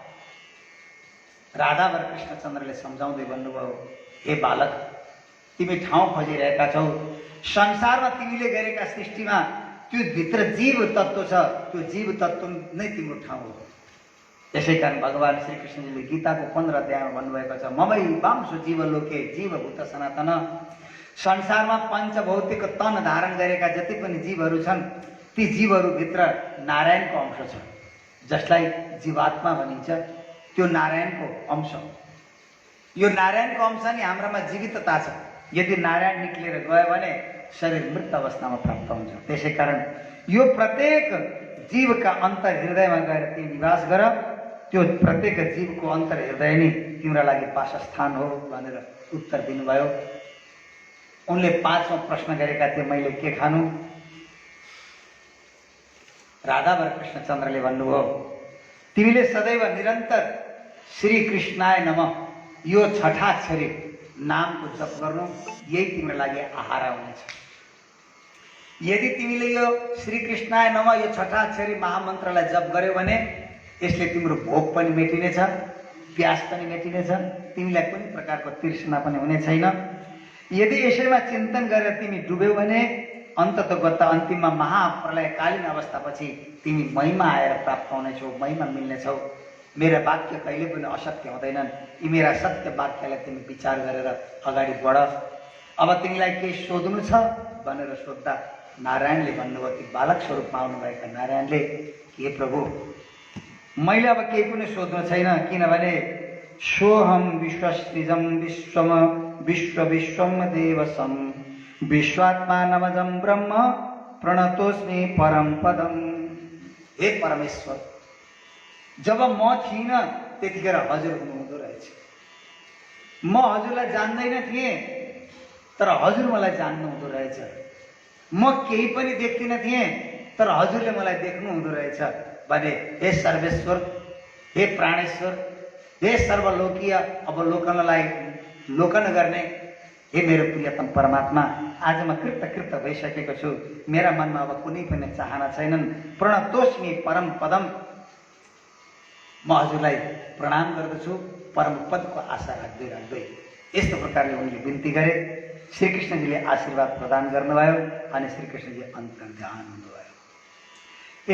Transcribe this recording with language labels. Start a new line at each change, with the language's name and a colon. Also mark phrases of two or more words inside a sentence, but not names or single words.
Nepali: राधा वा कृष्णचन्द्रले सम्झाउँदै भन्नुभयो, हे बालक, तिमी ठाउँ खोजिरहेका छौ। संसारमा तिमीले गरेका सृष्टिमा त्यो भित्र जीव तत्त्व छ, त्यो जीव तत्त्व नै तिम्रो ठाउँ हो। यसै कारण भगवान श्रीकृष्णजीले गीताको 15 अध्यायमा भन्नुभएको छ,
Sanskrit: ममै वांशो जीवलोके जीवभूत सनातन।
Nepali: संसारमा पञ्चभौतिक तन धारण गरेका जति पनि जीवहरू छन्, ती जीवहरूभित्र नारायणको अंश छ, जसलाई जीवात्मा भनिन्छ। त्यो नारायणको अंश। यो नारायणको अंश नि हाम्रामा जीवितता छ। यदि नारायण निक्लेर गयो भने शरीर मृत अवस्थामा प्राप्त हुन्छ। त्यसै कारण यो प्रत्येक जीवका अन्तर हृदयमा गएर तिमी निवास गर। त्यो प्रत्येक जीवको अन्तर हृदय नै तिम्रो लागि वासस्थान हो भनेर उत्तर दिनुभयो। उनले 5औं प्रश्न गरेका थिए, मैले के खानु? राधा वा कृष्णचन्द्रले भन्नुभयो, तिमीले सदैव निरन्तर
Sanskrit: श्री कृष्णाय नमः
Nepali: यो छठाक्षरी नामको जप गर्नु, यही तिम्रो लागि आहार हुनेछ। यदि तिमीले यो
Sanskrit: श्री कृष्णाय नमः
Nepali: यो छठाक्षरी महामन्त्रलाई जप गर्यौ भने यसले तिम्रो भोक पनि मेटिनेछ, प्यास पनि मेटिनेछ, तिमीलाई कुनै प्रकारको तृष्णा पनि हुने छैन। यदि यसैमा चिन्तन गरेर तिमी डुब्यौ भने अन्ततगत अन्तिममा महाप्रलयकालीन अवस्थापछि तिमी महिमा आएर प्राप्त हुनेछौ, महिमा मिल्नेछौ। मेरा वाक्य कहिले पनि असत्य हुँदैनन्। यी मेरा सत्य वाक्यलाई तिमी विचार गरेर अगाडि बढ। अब तिमीलाई केही सोध्नु छ भनेर सोद्धा नारायणले भन्नुभयो, ती बालक स्वरूपमा आउनुभएका नारायणले, हे प्रभु, मैले अब केही पनि सोध्नु छैन, किनभने
Sanskrit: सोहम विश्वसृजम विश्वम विश्व विश्वम देवसम विश्वात्मा नमजम ब्रह्म प्रणतोस्मि परम पदम।
Nepali: हे परमेश्वर, जब म थिइनँ त्यतिखेर हजुर हुनुहुँदो रहेछ। म हजुरलाई जान्दैन थिएँ, तर हजुर मलाई जान्नु हुँदो रहेछ। म केही पनि देख्दिन थिएँ, तर हजुरले मलाई देख्नु हुँदो रहेछ भने, हे सर्वेश्वर, हे प्राणेश्वर, हे सर्वलोकीय अवलोकनलाई लोकन गर्ने हे मेरो प्रियतम परमात्मा, आज म कृत भइसकेको छु। मेरा मनमा अब कुनै पनि चाहना छैनन्।
Sanskrit: प्रणतोस्मि परम पदम,
Nepali: म हजुरलाई प्रणाम गर्दछु परम पदको आशा राख्दै। यस्तो प्रकारले उनले बिन्ती गरे। श्रीकृष्णजीले आशीर्वाद प्रदान गर्नुभयो अनि श्रीकृष्णजी अन्तर्ध्यान हुनुभयो।